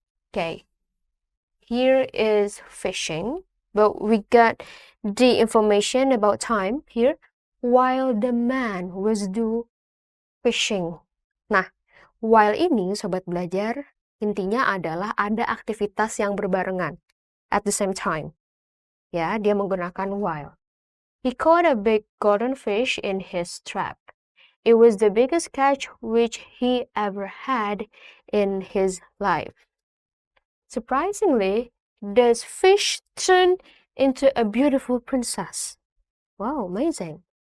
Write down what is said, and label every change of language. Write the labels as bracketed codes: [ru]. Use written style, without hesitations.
[en] Okay, here is fishing, but we got the information about time here. While the man was do fishing. [id] Nah, while ini, sobat belajar, intinya adalah ada aktivitas yang berbarengan [en] at the same time. [id] Ya, dia menggunakan while. [en] He caught a big golden fish in his trap. It was the biggest catch which he ever had in his life. Surprisingly, this fish turned into a beautiful princess. Wow, amazing.